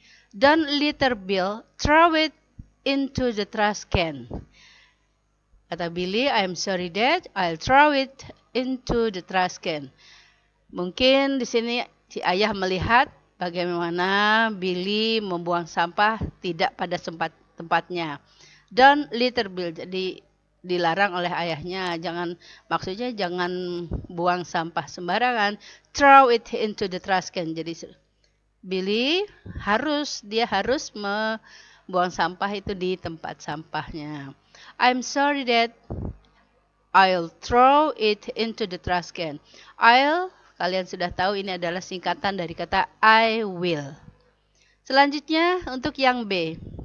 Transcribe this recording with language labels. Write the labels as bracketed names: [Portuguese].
[English] Don't litter Bill, throw it into the trash can. [Indonesian] Kata Billy, [English] I'm sorry Dad, I'll throw it into the trash can. [Indonesian] Mungkin di sini si ayah melihat bagaimana Billy membuang sampah tidak pada tempatnya. [English] Don't litter Bill, [Indonesian] jadi dilarang oleh ayahnya. Maksudnya jangan buang sampah sembarangan. [English] Throw it into the trash can. [Indonesian] Jadi Billy harus membuang sampah itu di tempat sampahnya. [English] I'm sorry Dad, I'll throw it into the trash can. [Indonesian] Kalian sudah tahu ini adalah singkatan dari kata [English] I will. [Indonesian] Selanjutnya untuk yang B.